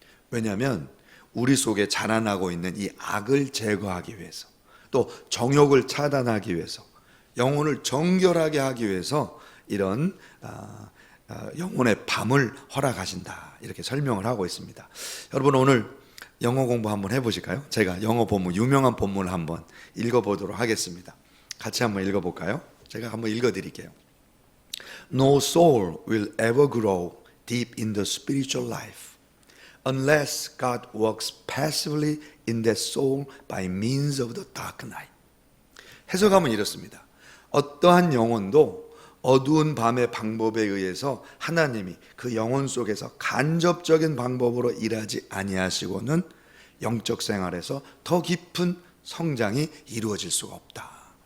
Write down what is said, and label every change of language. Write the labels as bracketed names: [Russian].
[Korean] 왜냐하면 우리 속에 자라나고 있는 이 악을 제거하기 위해서, 또 정욕을 차단하기 위해서, 영혼을 정결하게 하기 위해서 이런 영혼의 밤을 허락하신다, 이렇게 설명을 하고 있습니다. 여러분, 오늘 영어 공부 한번 해보실까요? 제가 영어 본문, 유명한 본문을 한번 읽어보도록 하겠습니다. 같이 한번 읽어볼까요? 제가 한번 읽어드릴게요. [English] No soul will ever grow deep in the spiritual life unless God works passively in that soul by means of the dark night. [Korean] 해석하면 이렇습니다. 어떠한 영혼도 어두운 밤의 방법에 의해서 하나님이 그 영혼 속에서 간접적인 방법으로 일하지 아니하시고는 영적 생활에서 더 깊은 성장이 이루어질 수가 없다.